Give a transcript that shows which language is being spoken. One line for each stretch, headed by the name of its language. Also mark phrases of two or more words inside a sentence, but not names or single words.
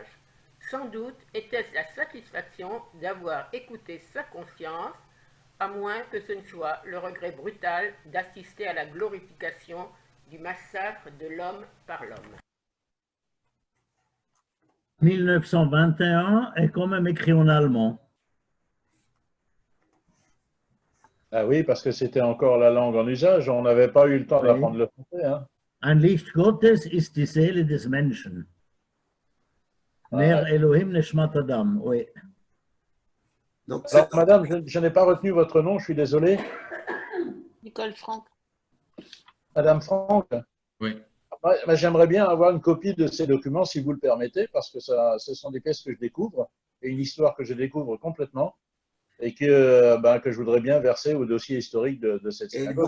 French: Sans doute était-ce la satisfaction d'avoir écouté sa conscience, à moins que ce ne soit le regret brutal d'assister à la glorification du massacre de l'homme par l'homme. 1921 est quand même écrit en allemand. Ah oui, parce que c'était encore la langue en usage. On n'avait pas eu le temps d'apprendre le français. Hein.
German: Ein Licht Gottes ist die Seele des Menschen.
Hebrew: נר אלוהים נשמת אדם, oui.
French: Donc, alors, madame, je n'ai pas retenu votre nom, je suis désolé. Nicole Franck. Madame Franck? Oui. J'aimerais bien avoir une copie de ces documents, si vous le permettez, parce que ce sont des pièces que je découvre, et une histoire que je découvre complètement, et que je voudrais bien verser au dossier historique de cette synagogue.